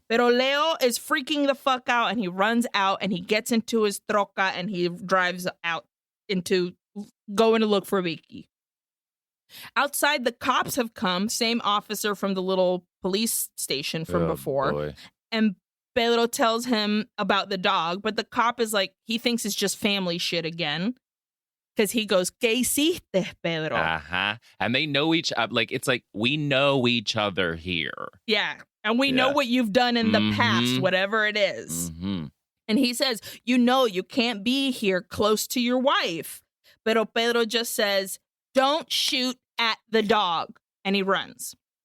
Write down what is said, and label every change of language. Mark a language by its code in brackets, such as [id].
[es] Pero [en] Leo is freaking the fuck out and he runs out and he gets into his troca and he drives out into going to look for Vicky. Outside, the cops have come, same officer from the little police station from before. Boy. And Pedro tells him about the dog, but the cop is like, he thinks it's just family shit again. Because he goes, [es] ¿Qué hiciste, Pedro? [en] Uh-huh. And they know it's like we know each other here. Yeah. And we know what you've done in the past, Mm-hmm. whatever it is. Mm-hmm. And he says, you can't be here close to your wife. [es] Pero [en] Pedro just says, don't shoot at the dog. And he runs.